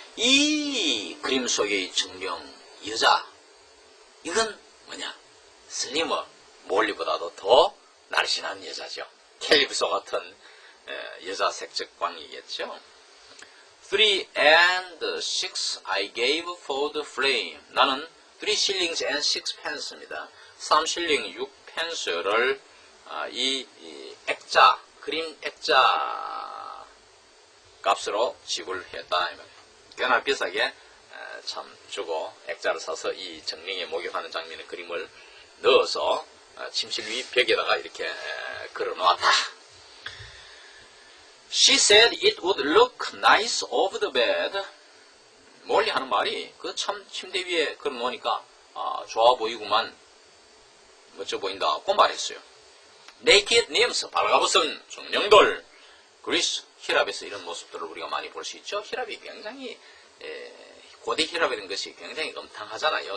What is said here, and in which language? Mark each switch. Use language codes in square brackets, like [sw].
[ko] 이 그림 속의 정령 여자, 이건 뭐냐? 슬리머, 몰리보다도 더 날씬한 여자죠. 캘립소 같은 여자 색적광이겠죠. [en] 3 and 6 I gave for the frame. [ko] 나는 [en] 3 shillings and 6 pence입니다. [ko] 3실링 6펜스를 이 액자, 그림 액자 값으로 지불했다. 꽤나 비싸게 참 주고 액자를 사서 이 정령에 목욕하는 장면의 그림을 넣어서 침실 위 벽에다가 이렇게 걸어놓았다. [en] She said it would look nice over the bed. [ko] 몰리 하는 말이 그 참 침대 위에 걸어놓으니까 좋아 보이구만, 멋져 보인다고 말했어요. [en] Naked nymphs, [ko] 발가벗은 정령들. 그리스, 히랍에서 이런 모습들을 우리가 많이 볼 수 있죠. 히랍이 굉장히 고대 히랍이라는 것이 굉장히 음탕하잖아요.